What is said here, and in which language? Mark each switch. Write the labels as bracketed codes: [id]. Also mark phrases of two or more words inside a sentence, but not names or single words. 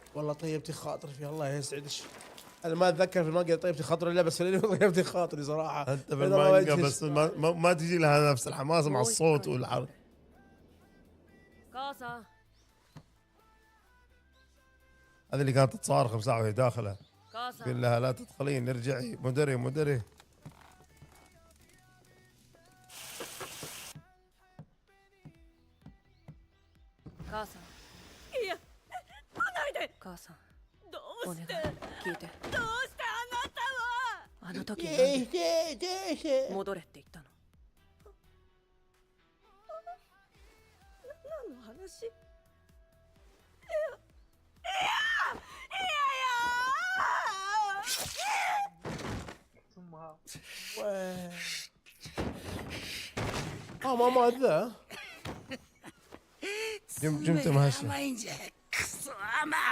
[ar] والله طيبتي خاطري في الله يسعدك انا ما اتذكر في المانجا طيبتي خاطري الا بس طيبتي خاطري صراحه انت بالمانجا بس ما تجي لها نفس الحماس مع الصوت والعرض [ja] 母さん [ar] هذه اللي كانت تصارخ بساعة وهي داخلة [ja] 母さん [ar] قل لها لا تدخلين ارجعي مدري مدري [ja] 母さんいや来ないで母さんどお願いうして聞いてどうしてあなたはああの時なん [ar] ايه [ja] で [ar] ايه [ja] 戻れって言ったの？何の話？ [ar] ماما ذا جمجمته ماشية [ja] 甘いんじゃクソ甘